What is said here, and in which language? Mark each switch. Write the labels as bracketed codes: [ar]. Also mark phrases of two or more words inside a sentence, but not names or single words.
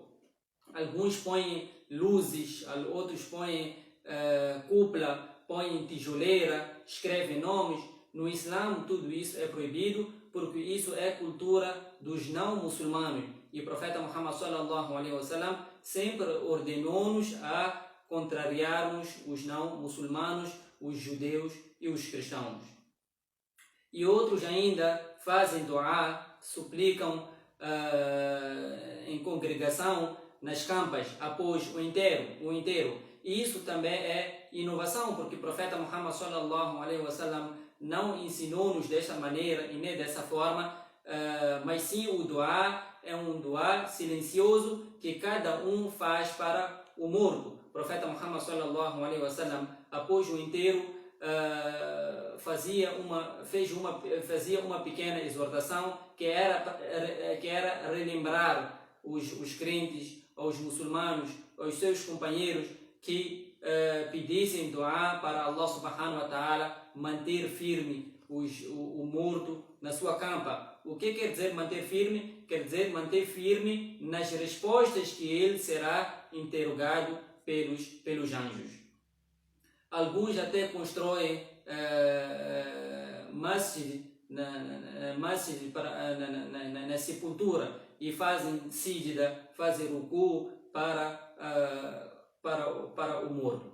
[pt] Alguns põem luzes, outros põem cúpula, põem tijoleira, escrevem nomes. No Islã tudo isso é proibido, porque isso é cultura dos não muçulmanos. E o profeta Muhammad [ar] sallallahu alaihi wasallam [pt] sempre ordenou-nos a contrariarmos os não muçulmanos, os judeus e os cristãos. E outros ainda fazem du'a, suplicam em congregação nas campas após o inteiro. E isso também é inovação, porque o profeta Muhammad [ar] sallallahu alaihi wasallam [pt] não ensinou-nos desta maneira e nem dessa forma, mas sim o du'a é um du'a silencioso que cada um faz para o morto. O profeta Muhammad [ar] sallallahu alaihi wasallam, [pt] após o inteiro, fazia uma pequena exortação que era relembrar os crentes, aos muçulmanos, aos seus companheiros, que pedissem du'a para Allah [ar] subhanahu wa ta'ala [pt] manter firme o morto na sua campa. O que quer dizer manter firme? Quer dizer manter firme nas respostas que ele será interrogado pelos anjos. Alguns até constroem masjid na sepultura e fazem sijda, fazem ruku para o morto.